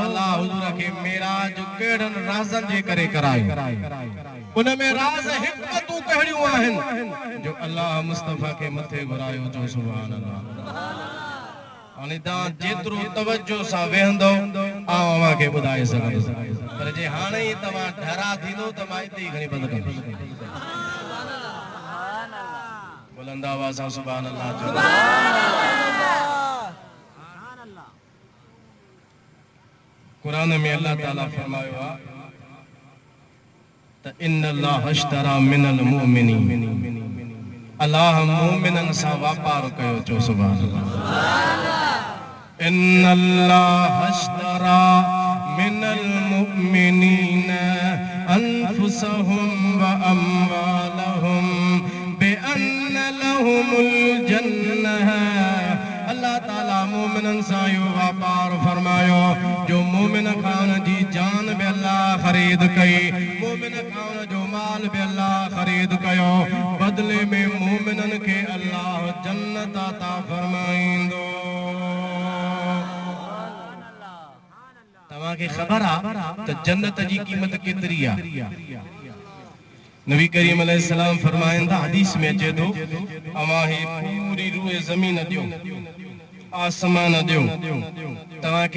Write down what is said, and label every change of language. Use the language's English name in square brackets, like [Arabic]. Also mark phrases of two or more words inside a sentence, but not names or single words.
[Sindhi] अल्लाह हुजूर खे मेराज कहिड़नि राज़नि जे करे करायो उनमें राज़ हिकमतूं कहिड़ियूं आहिनि जो अल्लाह मुस्तफा खे मथे घुरायो चओ [Arabic] سبحان الله [Sindhi] हाणे तव्हां जेतिरो तवज्जो सां वेहंदो अवां खे ॿुधाए सघंदुसि पर जे हाणे ई तव्हां ढरा थींदो त मां हिते ई खणी बंदि कंदुसि बुलंद आवाज़ सां [Arabic] سبحان الله [Sindhi] कुरान में अल्लाह ताला फरमायो त [Arabic] إن الله اشترى من المؤمنين [Sindhi] अल्लाह मुमिनन सां वापार कयो चो [Arabic] سبحان الله إن الله اشترى من المؤمنين أنفسهم وأموالهم بأن لهم الجنة [Sindhi] अल्लाह ताला मोमिनन सां यो वापार फरमायो जो मोमिन खान जी जान बि अल्लाह ख़रीद कई मोमिन खान जो माल बि अल्लाह ख़रीद कयो बदले में मोमिनन खे अल्लाह जन्नत अता फरमाईंदो तव्हांखे ख़बर आहे त जन्नत जी क़ीमत केतिरी आहे नबी करीम अलैहिस्सलाम फरमाइनि था हदीस में अचे थो अवां ही पूरी रूए ज़मीन ॾियो आसमान ॾियो तव्हांखे